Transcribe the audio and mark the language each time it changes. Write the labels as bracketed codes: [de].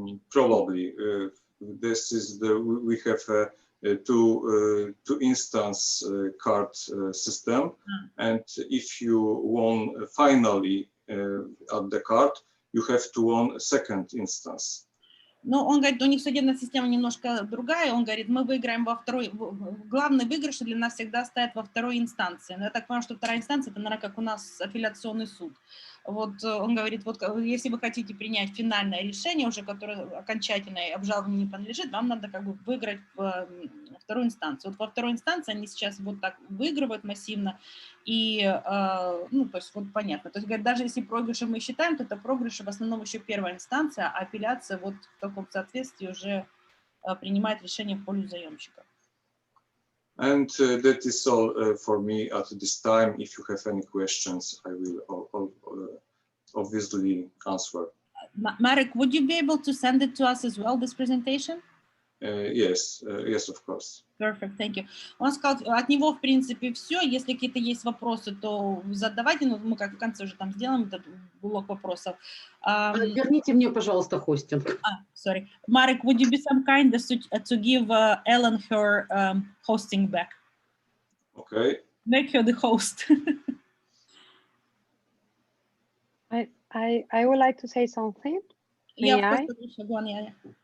[en] Probably. This is we have a two instance card system, and if you won finally at the court, you have to won a second instance. [ru] Ну, он говорит, у них судебная система немножко другая. Он говорит, мы выиграем во второй... Главный выигрыш для нас всегда стоит во второй инстанции. Но я так понимаю, что вторая инстанция, это, наверное, как у нас апелляционный суд. Вот он говорит, вот если вы хотите принять финальное решение, уже которое окончательное, обжалованию не подлежит, вам надо как бы выиграть вторую инстанцию. Вот во второй инстанции они сейчас вот так выигрывают массивно, и, ну, то есть вот понятно. То есть, говорит, даже если проигрышем мы считаем, то это проигрыш в основном еще первая инстанция, а апелляция вот в таком соответствии уже принимает решение в пользу заемщика. [en] And that is all for me at this time. If you have any questions, I will obviously answer. Marek, would you be able to send it to us as well, this presentation? Yes, yes, of course. Perfect, thank you. [ru] Он сказал, от него, в принципе, все. Если какие-то есть вопросы, то задавайте. Но мы как в конце уже там сделаем этот блок вопросов. Верните мне, пожалуйста, хостинг. [en] Sorry. Marek, would you be some kind to give Ellen her hosting back? Okay. Make her the host. I would like to say something. May I?